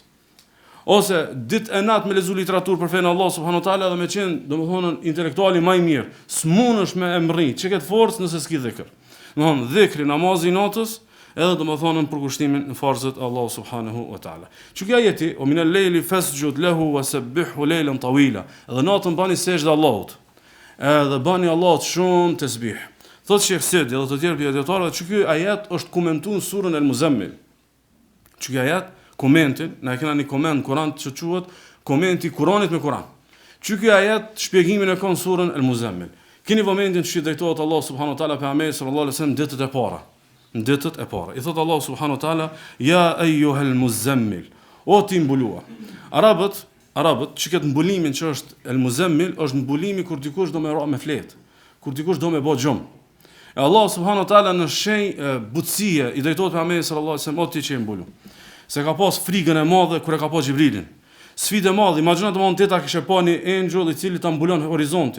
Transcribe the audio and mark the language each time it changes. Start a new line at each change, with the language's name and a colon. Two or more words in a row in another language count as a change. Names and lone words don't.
Albanian: Ose ditë e natë me lezu literaturë për fenë Allah
Arabic: سبحانه تعالى
Albanian: dhe me qenë domethënë intelektuali më i mirë. S'munësh me emrri, çka ket forcë nëse s'ki dhikr. Domethënë dhikri namazi natës edhe domethënë në përkushtimin në farzët Allah
Arabic: سبحانه وتعالى.
Albanian: Çka ajeti o
Arabic: ومن الليل فاسجد له وسبحه ليلا طويلا.
Albanian: Edhe natën bani sejdë Allahut. Edhe bani Allahut shumë tasbih. Thotë Sheikh Sedi edhe të tjerë pjesëtarë që ky ajet është komentuar në surën Al-Muzammil. Ky ajet komentin, na kena një koment Kur'an që quhet komenti Kur'anit me Kur'an. Ky ajet shpjegimin e ka në surën Al-Muzammil. Keni momentin që drejtohet Allah
Arabic: سبحانه وتعالى
Albanian: pejgamberit
Arabic: صلى الله عليه وسلم
Albanian: ditët e para. Në ditët e para. I thot Allah
Arabic: سبحانه وتعالى يا أيها المزمل.
Albanian: O ti mbuluar. Arabët që këtë mbulimin që është Al-Muzammil është mbulimi kur dikush do me ra me fletë, kur dikush do me bë xhum. E Allah
Arabic: سبحانه وتعالى
Albanian: në shenjë butësie i drejtohet pejgamberit
Arabic: صلى الله عليه وسلم
Albanian: o ti që e mbulu. Se ka pas frikën e madhe kur e ka pas Xhibrilin. Sfidë e madhe, imagjino domthon teta kishte pa një engjëll i cili ta mbulon horizontin.